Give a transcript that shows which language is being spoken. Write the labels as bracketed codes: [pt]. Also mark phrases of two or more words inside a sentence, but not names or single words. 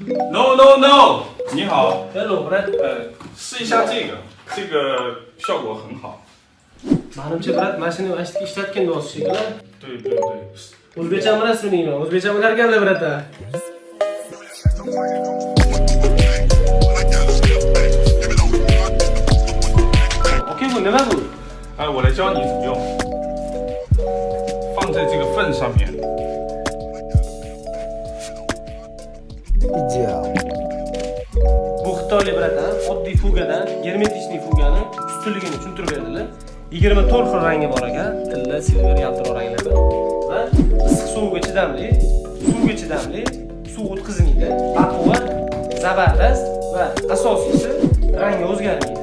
[en] No no no， [zh] 你好， [en] Hello, brat. [zh] 试一下这个，这个效果很好。 [uz] Manimcha, brat, mashina vashti ishlatgan do'st shekilli. [zh] 对对对， [uz] O'zbekcha bilasizmi deyman. O'zbekcha bilarkanlar, brat. OK， bu nima bu? [zh] 我来教你怎么用，放在这个粪上面。 [uz] Bu xitoylik bratlar oddiy fugadan germetichniy fugani ustunligini tushuntirib berdilar. 24 xil rangi bor ekan. Tilla, silver, yaltiroq ranglarda. Va issiq suvga chidamli, suvga chidamli, suv o'tkazmaydi, baquvvat, zabardast va asosiysi rangi o'zgarmaydi.